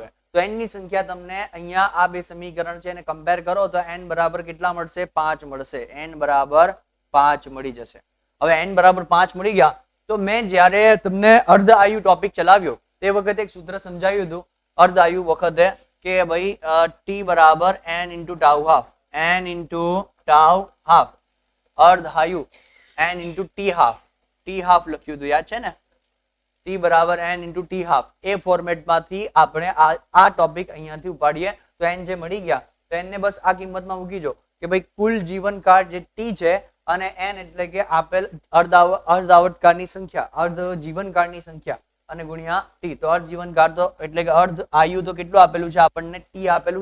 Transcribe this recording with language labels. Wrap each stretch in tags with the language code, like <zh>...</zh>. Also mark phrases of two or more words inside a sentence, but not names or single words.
<gu>તો n ની સંખ્યા તમને અહીંયા આ બે સમીકરણ છે એને કમ્પેર કરો તો n બરાબર કેટલા મળશે? 5 મળશે. n બરાબર 5 મળી જશે. હવે n બરાબર 5 મળી ગયા તો મેં જ્યારે તમને અર્ધ આયુ ટોપિક ચલાવ્યો તે વખતે એક સૂત્ર સમજાવ્યું હતું અર્ધ આયુ વખતે કે ભાઈ t બરાબર</gu> <en>n into tau half, n into tau half,</en> <gu>અર્ધ આયુ</gu> <en>n into t half</en> <gu>લખ્યું હતું, યાદ છે ને? t બરાબર</gu> <en>n into t half</en> <gu>એ ફોર્મેટમાંથી આપણે આ ટોપિક અહીંયાથી ઉપાડીએ તો n જે મળી ગયા તો n ને બસ આ કિંમતમાં મૂકી દો કે ભાઈ કુલ જીવનકાળ જે t છે અને n એટલે કે આપેલ અર્ધ આવર્તકાળની સંખ્યા, અર્ધ જીવનકાળની સંખ્યા અને ગુણ્યા t. તો અર્ધ જીવનકાળ તો એટલે કે અર્ધ આયુ તો કેટલું આપેલું છે આપણને?</gu>